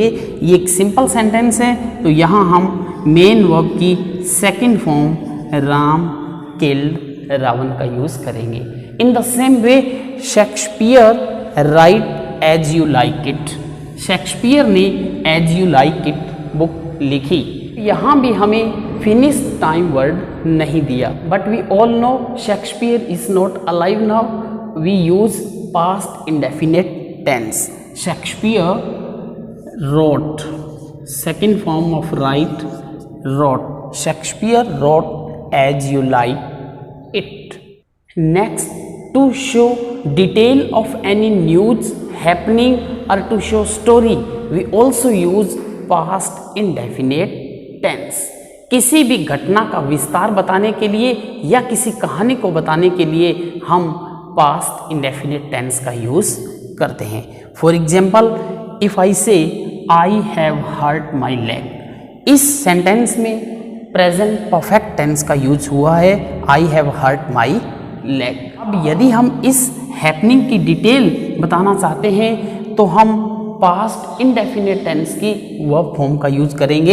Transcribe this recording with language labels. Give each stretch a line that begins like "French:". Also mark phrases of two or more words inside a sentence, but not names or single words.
Hindi: ये एक
English: simple sentence
Hindi: है, तो यहाँ हम
English: main verb
Hindi: की
English: second form Ram killed Ravan
Hindi: का यूज करेंगे।
English: In the same way Shakespeare write As You Like It.
Hindi: शेक्सपियर ने एज यू लाइक इट बुक लिखी। यहाँ भी हमें
English: finish time word
Hindi: नहीं दिया,
English: But we all know Shakespeare is not alive now. We use past indefinite tense. Shakespeare wrote, second form of write wrote. Shakespeare wrote As You Like It. Next, to show detail of any news happening or to show story we also use past indefinite tense।
Hindi: किसी भी घटना का विस्तार बताने के लिए या किसी कहानी को बताने के लिए हम
English: past indefinite tense
Hindi: का यूज करते हैं।
English: For example, if I say I have hurt my leg,
Hindi: इस सेंटेंस में प्रेजेंट परफेक्ट टेंस का यूज हुआ है,
English: I have hurt my leg.
Hindi: अब यदि हम इस हैपनिंग की डिटेल बताना चाहते हैं तो हम
English: past indefinite tense
Hindi: की
English: verb form
Hindi: का यूज करेंगे।